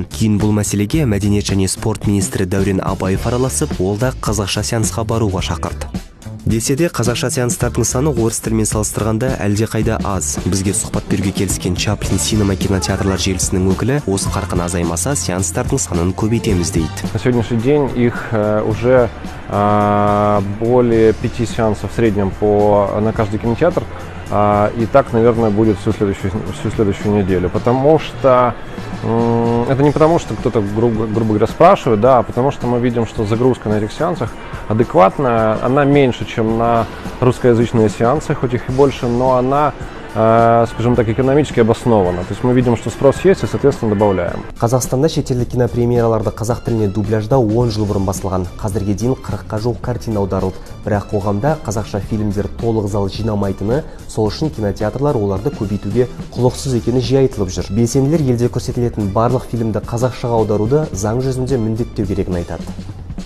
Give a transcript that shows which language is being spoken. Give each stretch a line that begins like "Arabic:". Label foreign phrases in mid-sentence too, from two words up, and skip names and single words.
Kazakh: Кейін бұл мәселеге мәдениет және спорт министрі Дәурен Абаев араласып, ол да қазақша сеансқа баруға шақырды. Десе де қазақша сеанстардың саны орыс тілімен салыстырғанда әлде қайда аз. Бізге сұхбат беруге келіскен Чаплин Синема кинотеатрлар желісінің өкілі осы қарқын азаймаса сеанстардың санын көбейтеміз дейді.
Russian: На сегодняшний день их уже более 5 сеансов в среднем на каждый кинотеатр. И так, наверное, будет всю следующую неделю. Потому что это не потому, что кто-то, грубо говоря, спрашивает, а потому что мы видим, что загрузка на этих сеансах адекватная. Она меньше, чем на русскоязычные сеансы, хоть их и больше, но она, скажем так, экономически обоснована. То есть мы видим, что спрос есть и, соответственно, добавляем.
Kazakh: Қазақстанда шетелдік кинопремьераларды қазақ тіліне дубляждау 10 жыл бұрын басылған. Қазірге дейін 40-қа жуық картина аударылды. Бірақ қоғамда қазақша фильмдер толық зал жинамайтыны, сол үшін кинотеатрлар оларды көбейтуге құлықсыз екені жиі айтылып жүр. Белсенділер елде көрсетілетін барлық фильмді қазақшаға аударуды заң жүзінде міндеттеу керегін айтады.